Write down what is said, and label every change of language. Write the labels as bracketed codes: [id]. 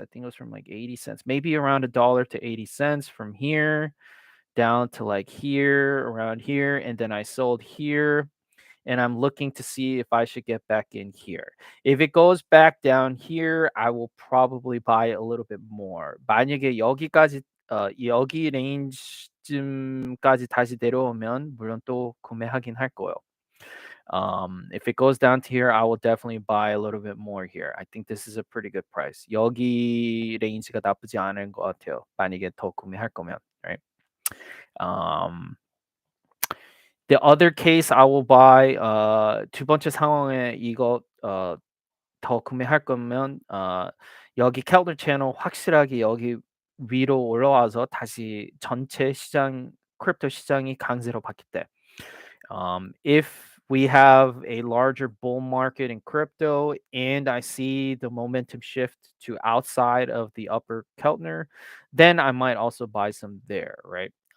[en] I think it was from like 80 cents, maybe around $1 to 80 cents from here down to like here, around here, and then I sold here. and I'm looking to see if I should get back in here. If it goes back down here, I will probably buy a little bit more. [ko] 만약에 여기까지 여기 레인지쯤까지 다시 내려오면 물론 또 구매하긴 할 거예요. [en] If it goes down to here, I will definitely buy a little bit more here. I think this is a pretty good price. [ko] 여기 레인지가 나쁘지 않은 것 같아요. 만약에 더 구매할 거면, [en] right? Um, the other case I will buy [ko] 두 번째 상황에 이거 더 구매할 거면 여기 캘더 채널 확실하게 여기 위로 올라와서 다시 전체 시장 크립토 시장이 강세로 바뀔 때. [en] If we have a larger bull market in crypto and I see the momentum shift to outside of the upper Keltner, then I might also buy some there, right?